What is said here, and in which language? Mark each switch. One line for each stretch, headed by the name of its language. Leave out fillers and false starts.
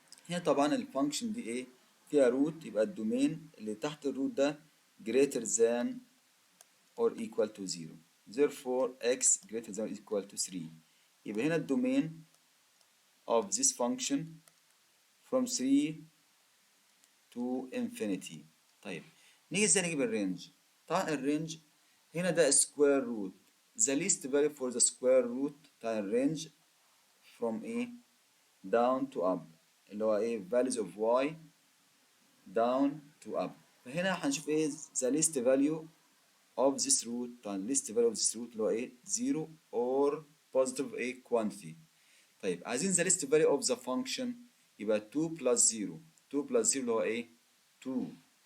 Arabic: هنا طبعا الفانكشن دي ايه؟ فيها روت، يبقى الدومين اللي تحت الروت ده
English: greater than or equal to 0. Therefore x greater than or equal to 3.
Arabic: يبقى هنا الدومين
English: of this function from 3 to infinity.
Arabic: طيب نيجي ازاي نجيب الرينج؟ طبعا الرينج هنا ده
English: square root. The least value for the square root
Arabic: بتاع الرينج
English: from A down to up
Arabic: اللي هو ايه
English: values of y down to up.
Arabic: فهنا هنشوف ايه
English: the least value of this root. طبعا least value of this root
Arabic: اللي هو ايه
English: 0 or positive a quantity.
Arabic: طيب عايزين
English: the least value of the function يبقى 2 plus 0. 2 plus 0
Arabic: اللي هو ايه
English: 2.